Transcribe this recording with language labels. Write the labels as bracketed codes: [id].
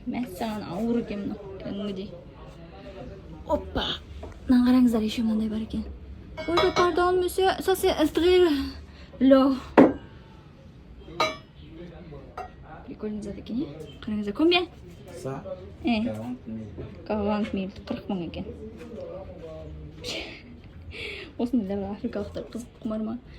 [kk] Мәссаған, ауыр екен мынау. Кәдімгідей. Опа! Мынаны қараңыздар, еще мынандай бар екен. [fr] Ой, pardon, monsieur, ça c'est très low. [kk] Прикольный зат екен, қараңыздар. [fr] Combien? Ça, 40 000. [kk] 40 000, 40 000 екен. Осындайларға африкалықтар қызық құмар ма?